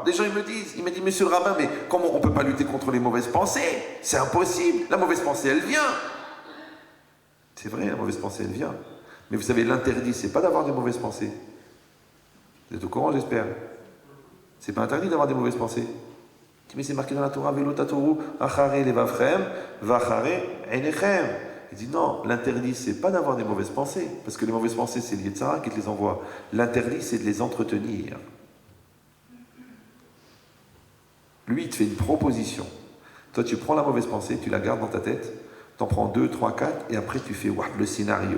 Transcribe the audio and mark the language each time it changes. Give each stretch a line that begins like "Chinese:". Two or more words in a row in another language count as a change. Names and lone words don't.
French: Des gens ils me disent, monsieur le rabbin, mais comment on peut pas lutter contre les mauvaises pensées? C'est impossible. La mauvaise pensée, elle vient. C'est vrai, la mauvaise pensée, elle vient. Mais vous savez, l'interdit, c'est pas d'avoir des mauvaises pensées. Vous êtes au courant, j'espère. C'est pas interdit d'avoir des mauvaises pensées. Mais c'est marqué dans la Torah,
Hebrew: ולא תתורו אחרי לבבכם ואחרי עיניכם.
French: Il dit non, l'interdit, c'est pas d'avoir des mauvaises pensées, parce que les mauvaises pensées, c'est le
Hebrew: יצר הרע
French: qui te les envoie. L'interdit, c'est de les entretenir. Lui, il te fait une proposition. Toi, tu prends la mauvaise pensée, tu la gardes dans ta tête, t'en prends 2, 3, 4, et après tu fais le scénario.